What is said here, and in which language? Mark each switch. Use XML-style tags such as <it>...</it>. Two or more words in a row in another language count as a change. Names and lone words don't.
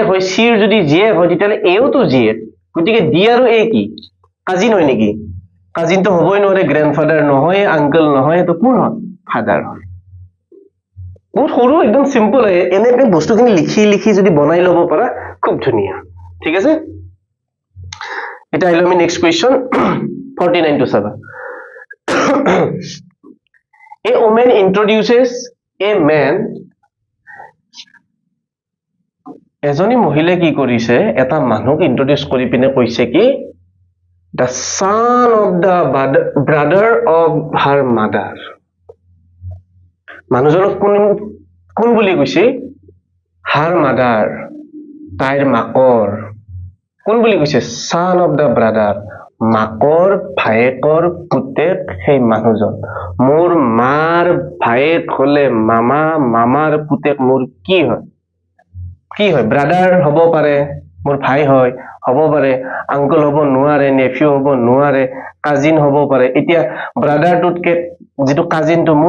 <as>হয় চিৰ যদি জীয়েক হয় তেতিয়াহ'লে এওতো জীয়েক গতিকে ডি আৰু এ কি কাজিন হয় নেকি কাজিনটো হ'বই নোৱাৰে গ্ৰেণ্ডফাদাৰ নহয় আংকল নহয় তো কোন হয় ফাদাৰ হয় বহুত সৰু একদম সিম্পল হয় এনেকৈ বস্তুখিনি লিখি যদি বনাই ল'ব পাৰা খুব ধুনীয়া ঠিক আছে এতিয়া আহিলো আমি</as> <en>next question</en> <as>49 টো চাবা</as> <en>A woman introduces a man</en> <as>এজনী মহিলাই কি কৰিছে এটা মানুহক ইন্ট্ৰডিউস কৰি পিনে কৈছে কি</as> <en>the son of the brother of her mother</en> <as>মানুহজনক কোন বুলি কৈছে</as> <en>her mother</en> <as>তাইৰ মাকৰ কোন বুলি কৈছে</as> <en>son of the brother</en> <as>মাকৰ ভায়েকৰ পুতেক সেই মানুহজন মোৰ মাৰ ভায়েক হলে মামা মামাৰ পুতেক মোৰ কি হয় ব্ৰাদাৰ হ'ব পাৰে মোৰ ভাই হয় হ'ব পাৰে আংকল হ'ব নোৱাৰে নেফিউ হ'ব নোৱাৰে কাজিন হ'ব পাৰে এতিয়া ব্ৰাদাৰটোতকে যেটো কাজিনটো মোৰ</as>